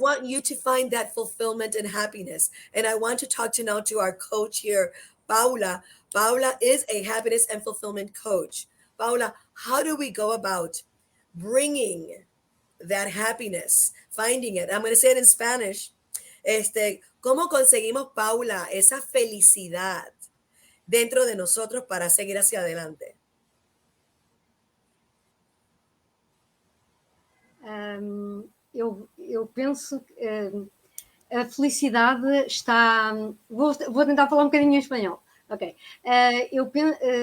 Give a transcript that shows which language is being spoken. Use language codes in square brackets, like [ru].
[en] want you to find that fulfillment and happiness. And I want to talk to now to our coach here, Paula. Paula is a happiness and fulfillment coach. Paula, how do we go about bringing that happiness, finding it? I'm going to say it in Spanish. [es] ¿Cómo conseguimos, Paula, esa felicidad dentro de nosotros para seguir hacia adelante? [pt] Eu penso que a felicidade está. Vou tentar falar um bocadinho em espanhol. Ok. Eu penso.